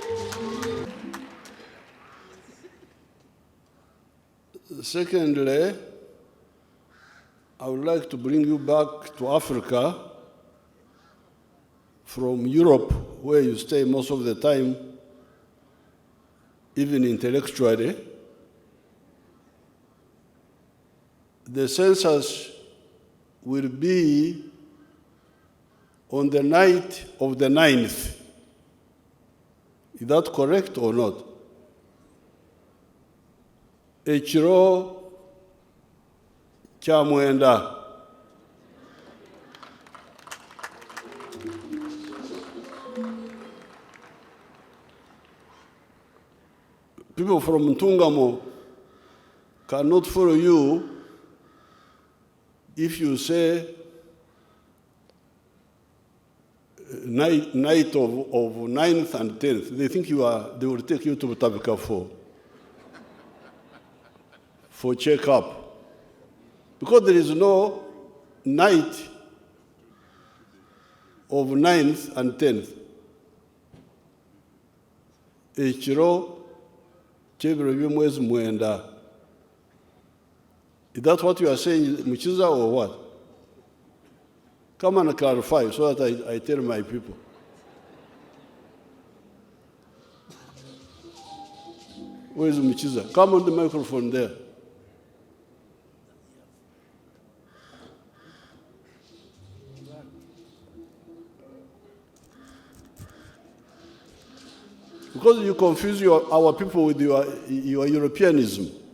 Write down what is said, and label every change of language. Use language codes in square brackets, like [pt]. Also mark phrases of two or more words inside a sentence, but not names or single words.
[en] Secondly, I would like to bring you back to Africa from Europe, where you stay most of the time, even intellectually. The census will be on the night of the 9th. Is that correct or not? [nyn] Ekiro kya mwenda. [en] People from Ntungamo cannot follow you if you say night of 9th and 10th. They think they will take you to Butabika for check-up. Because there is no night of 9th and 10th. [nyn] Ekiro kyebiro by'omwezi mwenda. [en] Is that what you are saying, Muchiza, or what? Come and clarify so that I tell my people. Where is Muchiza? Come on the microphone there. Because you confuse our people with your Europeanism.